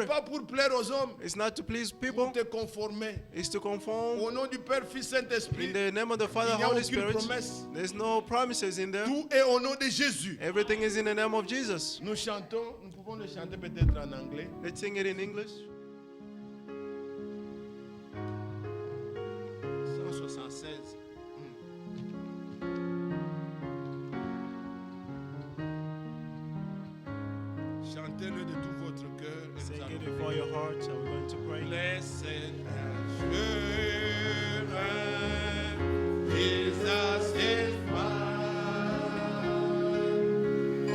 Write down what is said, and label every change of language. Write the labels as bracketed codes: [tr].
[fr] n'est pas pour plaire aux hommes, [en] It's not to please [fr] pour [en] people. [fr] te conformer. [en] It's to conform. [fr] Au nom du Père, Fils, Saint-Esprit, [en] In the name of the Father, [fr] Il n'y a [en] Holy [fr] aucune [en] Spirit, [fr] promesse. [en] there's no promises in there. [fr] tout est au nom de Jésus. [en] Everything is in the name of Jesus. [fr] Nous chantons, nous pouvons le chanter peut-être en anglais. [en] Let's sing it in English. [fr] 176. Chantez-le de tout votre cœur. Et [en] Sing [fr] nous allons [en] before your heart. So we're going to pray. Blessed assurance, Jesus is mine.